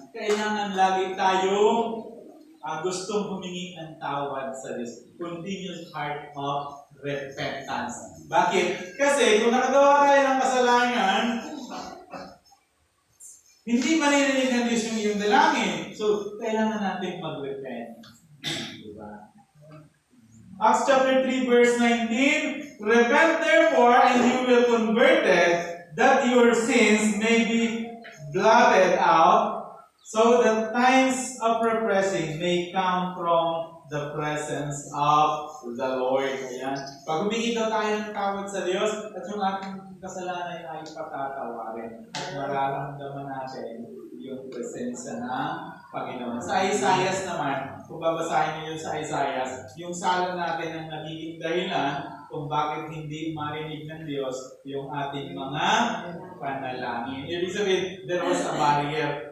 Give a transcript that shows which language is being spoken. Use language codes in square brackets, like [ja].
[tl] Kailangan lagi tayong gustong humingi ng tawad sa Diyos. [en] Continuous heart of repentance. [tl] Bakit? Kasi kung nakagawa tayo ng kasalanan, hindi maririnig ng Diyos yung iyong dalangin. So, kailangan natin mag-repent. Diba? [en] Acts chapter 3 verse 19, repent therefore and you will converted, that your sins may be blotted out, so that times of refreshing may come from the presence of the Lord. [tl] Ayan. Pag humingi daw tayo ng tawad sa Diyos, at yung ating kasalanan ay patatawarin. At mararamdaman natin yung presensya ng Panginoon. Sa Isaiah naman, kung babasahin niyo yun sa Isaiah, yung sala natin ang nagiging dahilan kung bakit hindi marinig ng Diyos yung ating mga panalangin. Ibig sabihin, [en] there was a barrier.